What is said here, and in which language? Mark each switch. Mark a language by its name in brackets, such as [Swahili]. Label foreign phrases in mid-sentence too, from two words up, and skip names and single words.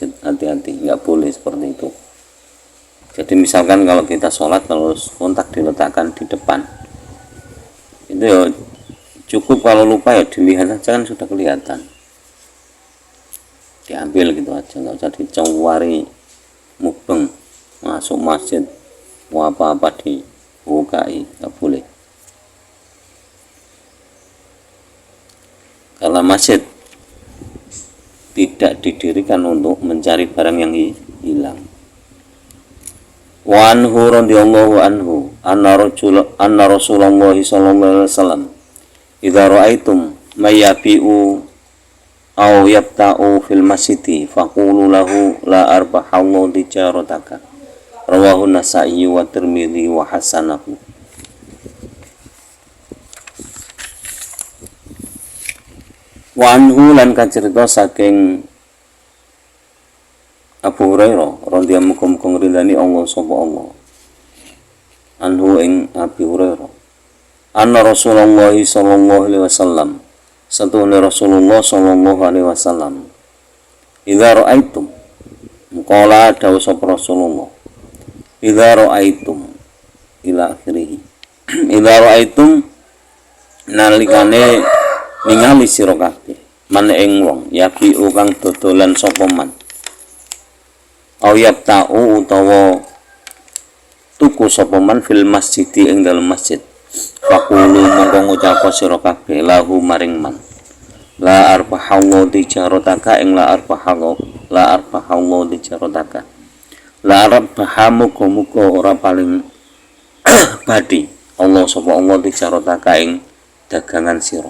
[Indonesian] Hati-hati, nggak boleh seperti itu. Jadi misalkan kalau kita sholat terus kontak diletakkan di depan, itu ya cukup, kalau lupa ya dilihat saja kan sudah kelihatan, diambil gitu aja, nggak usah dicari mukbang masuk masjid mau apa-apa dibukai, nggak boleh. Karena masjid tidak didirikan untuk mencari barang yang hilang. [Arabic] وعنه رضي الله عنه أن رسول الله صلى الله عليه وسلم إذا رأيتم من يبيع أو يبتاع في المسجد فقولوا له لا أربح الله تجارتك، رواه النسائي والترمذي وحسّنه. وعنه [Javanese] lan kacerita saking [Arabic] أبو هريرة رضي الله عنه [Javanese] ridani Allah sapa Allah, [Arabic] anhu ing أبي هريرة، أن رسول الله صلى الله عليه وسلم, satune رسول الله صلى الله عليه وسلم، إذا رأيتم، قال [Javanese] dawuh sapa [Arabic] رسول الله، إذا رأيتم إلى آخره، إذا رأيتم [Javanese] nalikane ningali sira kabeh man ing wong yabi kang dodolan sapa man, [Arabic] أو يبتاع [Javanese] utawa tuku sapa man [Arabic] في المسجد [Javanese] ing dalem masjid, faqulu mongko ngucap sira kabeh lahu maring man, [Arabic] لا أربح الله تجارتك [Javanese] ing [Arabic] لا أربح الله تجارتك, [Javanese] la arbahamu muga ora paling badi Allah sapa Allah tijarataka ing dagangan sira.